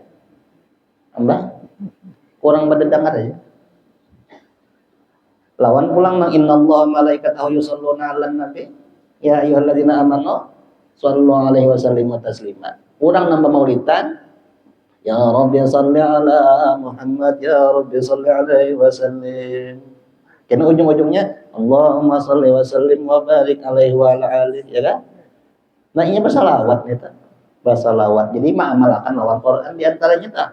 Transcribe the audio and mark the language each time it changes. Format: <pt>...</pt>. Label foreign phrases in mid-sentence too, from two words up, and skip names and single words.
<bjn>Amba? Kurang berdedangan aja. Lawan pulang nang</bjn> <ar>إن الله وملائكته يصلون على النبي يا أيها الذين آمنوا صلوا عليه وسلموا تسليما.</ar> <bjn>Urang nambah maulidan</bjn> <ar>يا رب صل على محمد يا رب صل عليه وسلم.</ar> <bjn>Karena ujung-ujungnya</bjn> <ar>اللهم صل وسلم وبارك عليه وعلى آله,</ar> <bjn>ya kan? Nah, ini bersalawat nih ta. Bersalawat. Jadi mengamalkan lawan Quran di antaranya ta.</bjn>